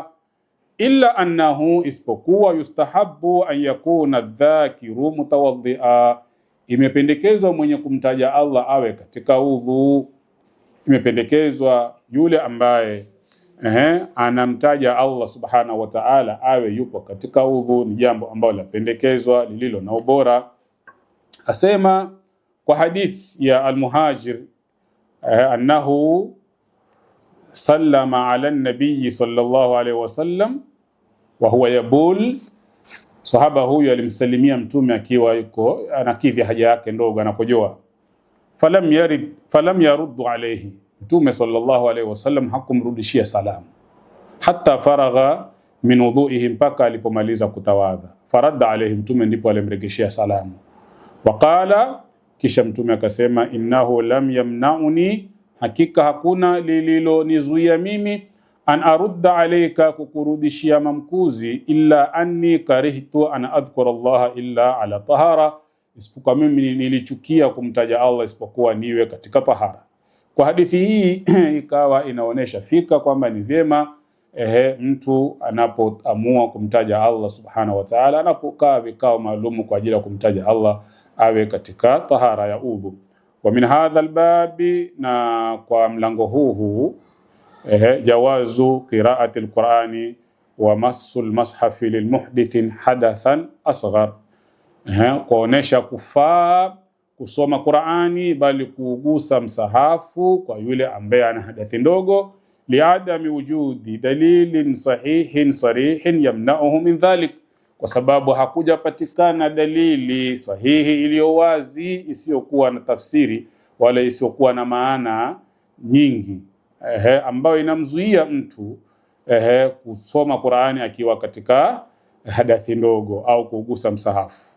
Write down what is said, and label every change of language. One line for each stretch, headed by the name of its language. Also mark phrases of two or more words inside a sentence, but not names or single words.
Arabic: إلا أنه,
Swahili: isipokuwa,
Arabic: يستحب أن يكون الذاكر متوضئا,
Swahili: imependekezwa mwenye kumtaja Allah awe katika udhu. Imependekezwa yule ambaye anamtaja Allah
Arabic: سبحانه وتعالى
Swahili: awe yupo katika udhu, ni jambo ambalo lapendekezwa lililo na ubora. Asema kwa hadith ya al-Muhajir
Arabic: أنه سلم على النبي صلى الله عليه وسلم وهو يبول,
Swahili: sahaba huyu alimsalimia mtume akiwa yuko anakidhi haja yake ndogo, anakojoa.
Arabic: فلم يرد عليه,
Swahili: mtume
Arabic: صلى الله عليه وسلم
Swahili: hakumrudishia salamu
Arabic: حتى فرغ من وضوئه,
Swahili: mpaka alipomaliza kutawadha.
Arabic: فرد عليه,
Swahili: mtume ndipo alimregeshia salamu. Waqala, kisha mtume akasema,
Arabic: إنه لم يمنعني,
Swahili: hakika hakuna lililonizuia mimi,
Arabic: أن أرد عليك,
Swahili: kukurudishia mamkuzi,
Arabic: إلا أني كرهت أن أذكر الله إلا على طهارة,
Swahili: isipokuwa mimi nilichukia kumtaja Allah isipokuwa niwe katika tahara. Kwa hadithi hii ikawa inaonesha fika kwamba ni vyema mtu anapoamua kumtaja Allah
Arabic: سبحانه وتعالى,
Swahili: anapokaa vikao maalumu kwa ajili ya kumtaja Allah, awe katika tahara ya udhu.
Arabic: ومن هذا الباب,
Swahili: na kwa mlango huu
Arabic: جواز قراءة القرآن ومس المصاحف للمحدثين حدثا أصغر,
Swahili: kuonesha kufaa kusoma Qur'ani bali kuugusa msahafu kwa yule ambaye ana hadathi ndogo,
Arabic: لعدم وجود دليل صحيح صريح يمنعه من ذلك,
Swahili: kwa sababu hakuja patikana dalili sahihi iliyo wazi isiyokuwa na tafsiri wala isiyokuwa na maana nyingi ambayo inamzuia mtu kusoma Qur'ani akiwa katika hadathi ndogo au kugusa msahafu.